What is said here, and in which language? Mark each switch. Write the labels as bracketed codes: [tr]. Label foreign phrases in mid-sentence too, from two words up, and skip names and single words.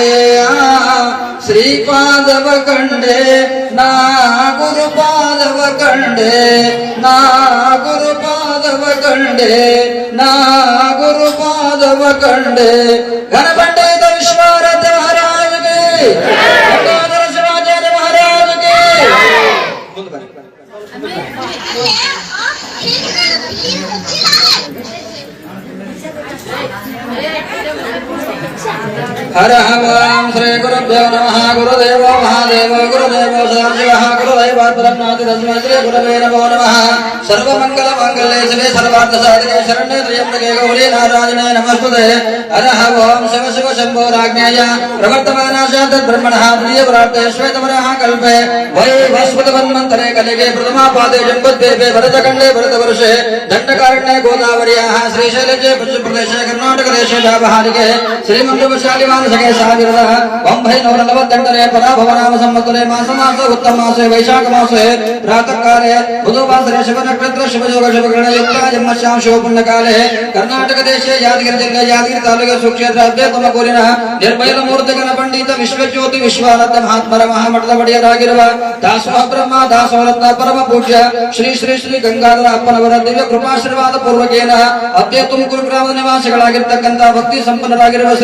[kn] ಶ್ರೀಪಾದವ ಕಂಡೆ ನಾ ಗುರುಪಾದವ ಕಂಡೆ ನಾ ಗುರುಪಾದವ ಕಂಡೆ ನಾ ಗುರುಪಾದವ ಕಂಡೆ ಘನಪಂಡಿತ ವಿಶ್ವರಾಧ ಮಹಾರಾಜಗೆ ಗಂಗಾಧರ ಶಿವಾಚಾರ್ಯ ಮಹಾರಾಜಗೆ [sa] ಹರ ಹಂ ಶ್ರೀ ಗುರುಭ್ಯೋ ನಮಃ ಗುರುದೇವ ಮಹಾದೇವ ಗುರುದೇವ ಸದಾಶಿವಃ ಗುರುದೈವಾತ್ಮನಾಥಿ ತಸ್ಮೈ ಶ್ರೀ ಗುರವೇ ನಮೋ ನಮಃ ಸರ್ವಮಂಗಲ ಮಾಂಗಲ್ಯೆ ಶಿವೆ ಸರ್ವಾರ್ಥ ಸಾಧಿಕೆ ಶರಣ್ಯೇ ತ್ರ್ಯಂಬಕೆ ಗೌರಿ ನಾರಾಯಣೇ ನಮಸ್ತುತೆ ಹರ ಓಂ ಶಿವ ಶಿವ ಶಂಭೋ ರಾಜ್ಞೇಯ ಪ್ರವರ್ತಮಾನಾಶಾತ್ ಬ್ರಹ್ಮಣಃ ಪ್ರಿಯವರಾರ್ತೆ ಶ್ವೇತವರಃ ಕಲ್ಪೆ ವೈವಸ್ವತವನ್ಮಂತರೆ ಕಲಿಗೆ ಪ್ರಥಮಾಪಾದೆ ಜಂಬದ್ವೇಪೆ ಭರತಖಂಡೇ ಭರತವರ್ಷೆ ದಂಡಕಾರಣ್ಯೇ ಗೋದಾವರ್ಯಾಃ ಶ್ರೀಶೈಲಜೆ ಪಶ್ಚಿಮಪ್ರದೇಶೆ ಕರ್ನಾಟಕದೇಶೆ ವ್ಯಾವಹಾರಿಕೆ ಶ್ರೀಮಂತವಶಾಲಿ ಮಾನಸಗೆ [kn] ಸಾವಿರದ 948 [sa] ಪರಾಭವನಾಮ ಸಂವತ್ಸರೆ ಮಾಸ ಉತ್ತಮ ಮಾಸೆ ವೈಶಾಖ ಮಾಸೆ ಪ್ರಾತಃ ಕಾಲೇ ಬುಧವಾಸರೆ ಶಿವ ನಕ್ಷತ್ರ ಶಿವಯೋಗ ಶಿವಗ್ರಹಣ ಯುಕ್ತ ಜನ್ಮಶ್ಯಾಮ ಶಿವ ಪುಣ್ಯ ಕಾಲೇ ಕರ್ನಾಟಕ ದೇಶೆ [kn] ಯಾದಗಿರಿ ಜಿಲ್ಲೆ ಯಾದಗಿರಿ ತಾಲೂಕು ಸುಕ್ಷೇತ್ರ ಅಧ್ಯಾತ್ಮಕೂರಿನ ನಿರ್ಭಯಲ ಮೂರ್ತಿಗಣ ಪಂಡಿತ ವಿಶ್ವಜ್ಯೋತಿ ವಿಶ್ವಾನಂದ ಮಹಾತ್ಮರ ಮಹಾಮಠದ ಒಡೆಯರಾಗಿರುವ ದಾಸೋಹ ಬ್ರಹ್ಮ ದಾಸೋಹರತ್ನ ಪರಮ ಪೂಜ್ಯ ಶ್ರೀ ಶ್ರೀ ಶ್ರೀ ಗಂಗಾಧರ ಅಪ್ಪನವರ ದಿವ್ಯ ಕೃಪಾಶೀರ್ವಾದ [sa] ಪೂರ್ವಕೇನ ಅದ್ಯ [kn] ತುಮಕೂರು ಗ್ರಾಮದ ನಿವಾಸಿಗಳಾಗಿರ್ತಕ್ಕಂಥ ಭಕ್ತಿ ಸಂಪನ್ನರಾಗಿರುವ